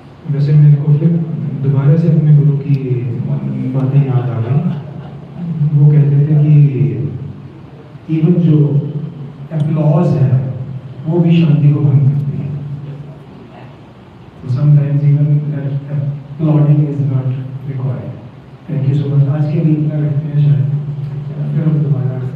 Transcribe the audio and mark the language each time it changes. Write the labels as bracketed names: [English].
[Hindi] वैसे मेरे को फिर दोबारा से अपने गुरु की बातें याद आ गई। वो कहते थे कि इवन जो एप्लॉज है वो भी शांति को भंग करती है। Sometimes even [English] applauding is not required। Thank you so much. [Hindi] आज के लिए इतना रखते हैं, शायद फिर हम दोबारा